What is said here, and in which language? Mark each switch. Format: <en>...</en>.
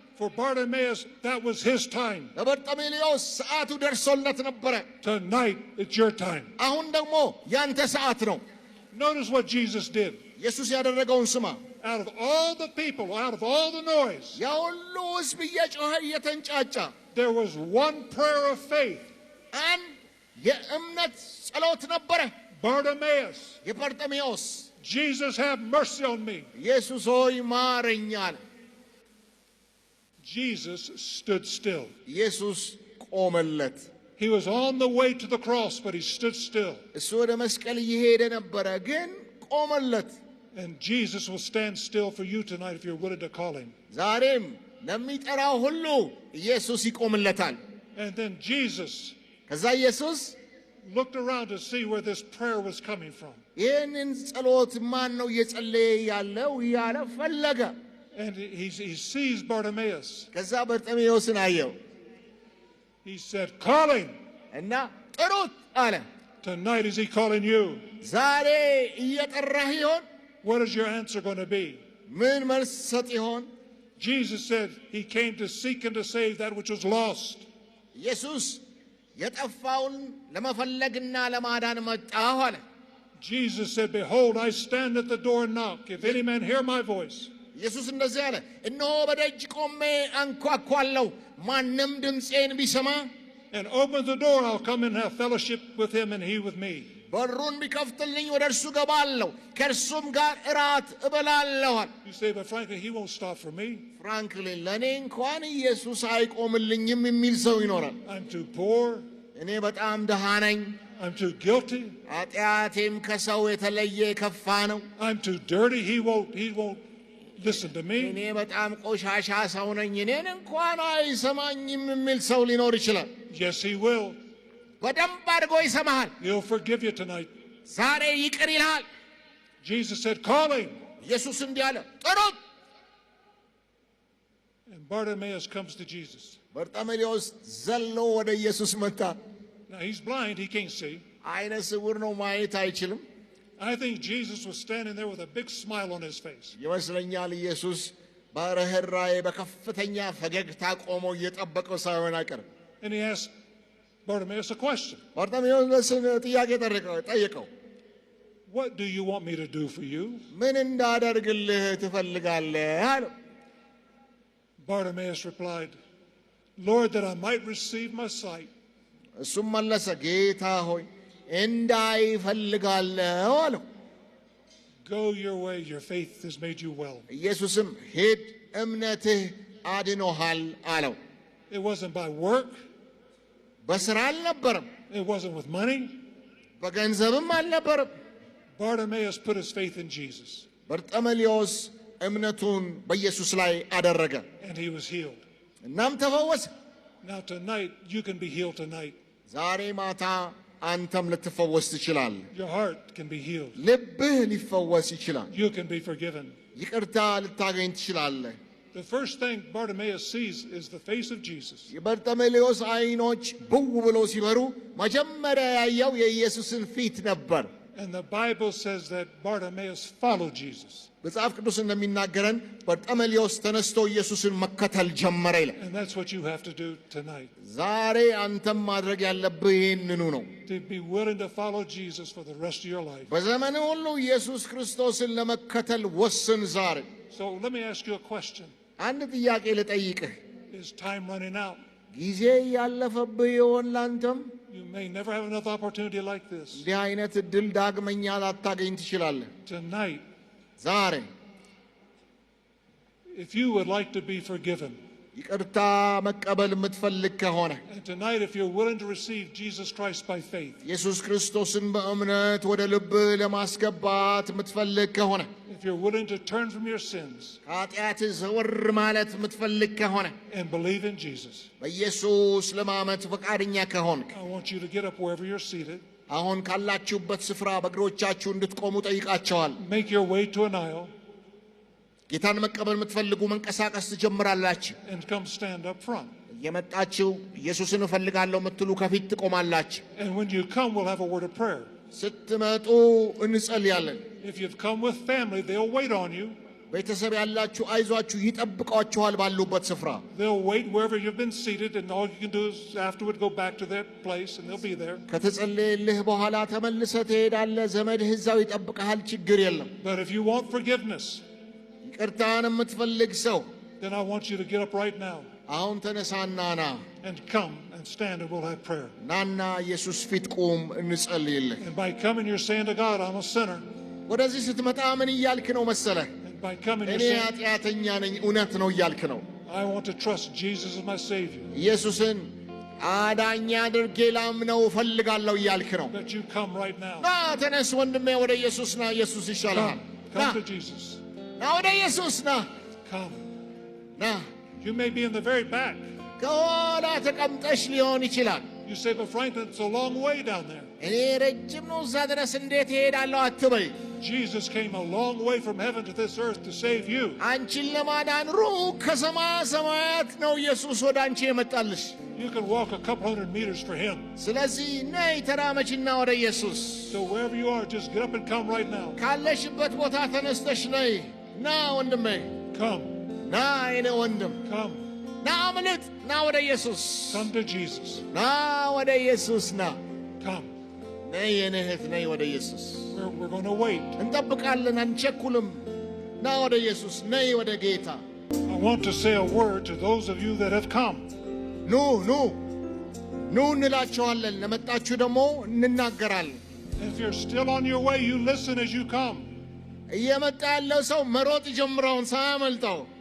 <en>For Bartimaeus, that was his time.</en> <am>ለበርጤሜዎስ ሰዓቱ ደርሶለት ነበረ።</am> <en>Tonight, it's your time.</en> <am>አሁን ደግሞ ያንተ ሰዓት ነው።</am> <en>Notice what Jesus did.</en> <am>ኢየሱስ ያደረገውን ስማ።</am> <en>Out of all the people, out of all the noise,</en> <am>ያ ሁሉ ሕዝብ እየጮኸ እየተንጫጫ</am> <en>there was one prayer of faith.</en> <am>አንድ የእምነት ጸሎት ነበረ።</am> <en>Bartimaeus,</en> <am>የበርጤሜዎስ</am> <en>Jesus, have mercy on me.</en> <am>ኢየሱስ ሆይ ማረኝ አለ።</am> <en>Jesus stood still.</en> <am>ኢየሱስ ቆመለት።</am> <en>He was on the way to the cross, but he stood still.</en> <am>እሱ ወደ መስቀል እየሄደ ነበረ፣ ግን ቆመለት።</am> <en>And Jesus will stand still for you tonight if you're willing to call him.</en> <am>ዛሬም ለሚጠራው ሁሉ ኢየሱስ ይቆምለታል።</am> <en>And then Jesus</en> <am>ከዛ ኢየሱስ</am> <en>looked around to see where this prayer was coming from.</en> <am>ይህንን ጸሎት ማን ነው እየጸለየ ያለው እያለ ፈለገ።</am> <en>And he sees Bartimaeus.</en> <am>ከዛ በርጤሜዎስን አየው።</am> <en>He said, call him.</en> <am>እና ጥሩት አለ።</am> <en>Tonight is he calling you?</en> <am>ዛሬ እየጠራህ ይሆን?</am> <en>What is your answer going to be?</en> <am>ምን መልስ ሰጥ ይሆን?</am> <en>Jesus said he came to seek and to save that which was lost.</en> <am>ኢየሱስ የጠፋውን ለመፈለግና ለማዳን መጣሁ አለ።</am> <en>Jesus said, behold, I stand at the door and knock. If any man hear my voice.</en> <am>ኢየሱስ እንደዚህ አለ፣ እነሆ በደጅ ቆሜ አንኳኳለሁ፣ ማንም ድምፄን ቢሰማ</am> <en>And opens the door, I'll come and have fellowship with him and he with me.</en> <am>በሩን ቢከፍትልኝ ወደ እርሱ ገባለሁ፣ ከእርሱም ጋር እራት እበላለሁ።</am> <en>You say, but frankly, he won't stop for me.</en> <am>ፍራንክሊን ለእኔ እንኳን ኢየሱስ አይቆምልኝም የሚል ሰው ይኖራል።</am> <en>I'm too poor.</en> <am>እኔ በጣም ድሃ ነኝ፣</am> <en>I'm too guilty.</en> <am>ኃጢአቴም ከሰው የተለየ የከፋ ነው።</am> <en>I'm too dirty. He won't listen to me.</en> <am>እኔ በጣም ቆሻሻ ሰው ነኝ፣ እኔን እንኳን አይሰማኝም የሚል ሰው ሊኖር ይችላል።</am> <en>Yes, he will.</en> <am>በደንብ አድርጎ ይሰማሃል።</am> <en>He'll forgive you tonight.</en> <am>ዛሬ ይቅር ይልሃል።</am> <en>Jesus said, call him.</en> <am>ኢየሱስ እንዲህ አለ፣ ጥሩት።</am> <en>And Bartimaeus comes to Jesus.</en> <am>በርጤሜዎስ ዘሎ ወደ ኢየሱስ መጣ።</am> <en>Now he's blind, he can't see.</en> <am>አይነ ስውር ነው፣ ማየት አይችልም።</am> <en>I think Jesus was standing there with a big smile on his face.</en> <am>ይመስለኛል ኢየሱስ በርህራኄ በከፍተኛ ፈገግታ ቆሞ እየጠበቀው ሳይሆን አይቀርም።</am> <en>And he asked Bartimaeus a question.</en> <am>በርጤሜዎስን ጥያቄ ጠየቀው።</am> <en>What do you want me to do for you?</en> <am>ምን እንዳደርግልህ ትፈልጋለህ አለው።</am> <en>Bartimaeus replied, Lord, that I might receive my sight.</en> <am>እሱም መለሰ፣ ጌታ ሆይ እንዳይ እፈልጋለሁ አለው።</am> <en>Go your way, your faith has made you well.</en> <am>ኢየሱስም ሂድ፣ እምነትህ አድኖሃል አለው።</am> <en>It wasn't by work.</en> <am>በስራ አልነበረም፣</am> <en>It wasn't with money.</en> <am>በገንዘብም አልነበረም።</am> <en>Bartimaeus put his faith in Jesus.</en> <am>በርጤሜዎስ እምነቱን በኢየሱስ ላይ አደረገ፣</am> <en>And he was healed.</en> <am>እናም ተፈወሰ።</am> <en>Now tonight, you can be healed tonight.</en> <am>ዛሬ ማታ አንተም ልትፈወስ ትችላለህ።</am> <en>Your heart can be healed.</en> <am>ልብህ ሊፈወስ ይችላል።</am> <en>You can be forgiven.</en> <am>ይቅርታ ልታገኝ ትችላለህ።</am> <en>The first thing Bartimaeus sees is the face of Jesus.</en> <am>የበርጤሜዎስ አይኖች ብው ብሎ ሲበሩ መጀመሪያ ያየው የኢየሱስን ፊት ነበር።</am> <en>And the Bible says that Bartimaeus followed Jesus.</en> <am>መጽሐፍ ቅዱስ እንደሚናገረን በርጤሜዎስ ተነስቶ ኢየሱስን መከተል ጀመረ ይላል።</am> <en>And that's what you have to do tonight.</en> <am>ዛሬ አንተም ማድረግ ያለብህ ይህንኑ ነው።</am> <en>To be willing to follow Jesus for the rest of your life.</en> <am>በዘመን ሁሉ ኢየሱስ ክርስቶስን ለመከተል ወስን ዛሬ።</am> <en>So let me ask you a question.</en> <am>አንድ ጥያቄ ልጠይቅህ።</am> <en>Is time running out?</en> <am>ጊዜ ያለፈብህ ይሆን ላንተም?</am> <en>You may never have another opportunity like this.</en> <am>እንዲህ አይነት እድል ዳግመኛ ላታገኝ ትችላለህ።</am> <en>Tonight,</en> <am>ዛሬ</am> <en>if you would like to be forgiven,</en> <am>ይቅርታ መቀበል የምትፈልግ ከሆነ</am> <en>and tonight if you're willing to receive Jesus Christ by faith,</en> <am>ኢየሱስ ክርስቶስን በእምነት ወደ ልብህ ለማስገባት የምትፈልግ ከሆነ</am> <en>if you're willing to turn from your sins</en> <am>ከኃጢአትህ ዘወር ማለት የምትፈልግ ከሆነ</am> <en>and believe in Jesus,</en> <am>በኢየሱስ ለማመን ፈቃደኛ ከሆንክ</am> <en>I want you to get up wherever you're seated,</en> <am>አሁን ካላችሁበት ስፍራ በእግሮቻችሁ እንድትቆሙ ጠይቃቸዋል።</am> <en>make your way to an aisle,</en> <am>ጌታን መቀበል የምትፈልጉ መንቀሳቀስ ትጀምራላችሁ።</am> <en>and come stand up front.</en> <am>የመጣችሁ ኢየሱስን እፈልጋለሁ የምትሉ ከፊት ትቆማላችሁ።</am> <en>And when you come, we'll have a word of prayer.</en> <am>ስትመጡ እንጸልያለን።</am> <en>If you've come with family, they'll wait on you.</en> <am>ቤተሰብ ያላችሁ አይዟችሁ ይጠብቋችኋል ባሉበት ስፍራ።</am> <en>They'll wait wherever you've been seated, and all you can do is afterward go back to that place, and they'll be there.</en> <am>ከተጸለየልህ በኋላ ተመልሰህ ትሄዳለህ። ዘመድህ እዛው ይጠብቅሃል። ችግር የለም።</am> <en>But if you want forgiveness,</en> <am>ይቅርታን የምትፈልግ ሰው</am> <en>then I want you to get up right now</en> <am>አሁን ተነሳና ና</am> <en>and come and stand, and we'll have prayer.</en> <am>ናና ኢየሱስ ፊት ቁም እንጸልይልህ።</am> <en>And by coming, you're saying to God, I'm a sinner.</en> <am>ወደዚህ ስትመጣ ምን እያልክ ነው መሰለህ?</am> <en>And by coming, you're</en> <am>እኔ</am> <en>saying,</en> <am>ኃጢአተኛ ነኝ እውነት ነው እያልክ ነው።</am> <en>I want to trust Jesus as my Savior.</en> <am>ኢየሱስን አዳኝ አድርጌ ላምነው እፈልጋለሁ እያልክ ነው።</am> <en>But you come right now.</en> <am>ና ተነስ ወንድሜ፣ ወደ ኢየሱስ ና። ኢየሱስ ይሻልሃል። ና</am> <en>Come to Jesus.</en> <am>ና ወደ ኢየሱስ ና</am> <en>Come.</en> <am>ና።</am> <en>You may be in the very back.</en> <am>ከኋላ ተቀምጠሽ ሊሆን ይችላል።</am> <en>You say, but Franklin, it's a long way down there.</en> <am>እኔ ረጅም ነው እዛ ድረስ እንዴት እሄዳለሁ አትበይ።</am> <en>Jesus came a long way from heaven to this earth to save you.</en> <am>አንቺን ለማዳን ሩቅ ከሰማይ ሰማያት ነው ኢየሱስ ወደ አንቺ የመጣልሽ።</am> <en>You can walk a couple hundred meters for him.</en> <am>ስለዚህ ነይ ተራመችና ወደ ኢየሱስ።</am> <en>So wherever you are, just get up and come right now.</en> <am>ካለሽበት ቦታ ተነስተሽ ነይ። ና ወንድሜ፣</am> <en>Come.</en> <am>ና የኔ ወንድም፣</am> <en>Come.</en> <am>ና አምልጥ፣ ና ወደ ኢየሱስ፣</am> <en>Come to Jesus.</en> <am>ና ወደ ኢየሱስ ና።</am> <en>Come.</en> <am>ነይ የኔ እህት፣ ነይ ወደ ኢየሱስ።</am> <en>We're going to wait.</en> <am>እንጠብቃለን፣ አንቸኩልም። ና ወደ ኢየሱስ፣ ነይ ወደ ጌታ።</am> <en>I want to say a word to those of you that have come.</en> <am>ኑ ኑ ኑ እንላቸዋለን። ለመጣችሁ ደግሞ እንናገራለን።</am> <en>If you're still on your way, you listen as you come.</en> <am>እየመጣ ያለው ሰው መሮጥ ጀምረውን ሳያመልጠው።</am>